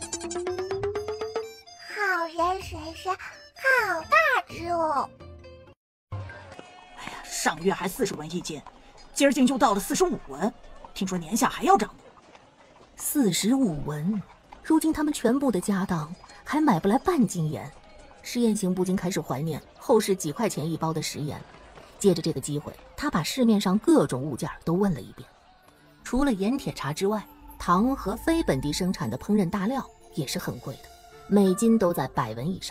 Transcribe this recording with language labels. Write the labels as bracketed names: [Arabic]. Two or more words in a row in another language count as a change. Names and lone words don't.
[Chinese] 好人婶婶好大只哦！哎呀，上月还40文1斤，今儿竟就到了45文，听說年下還要漲呢。 45文，如今他們全部的家當還買不來半斤鹽。施艷行不禁開始懷念後市幾塊錢一包的食鹽。借着這個機會，他把市面上各種物件都問了一遍。除了鹽鐵茶之外，糖和非本地生產的烹飪大料也是很貴的，每斤都在100文以上。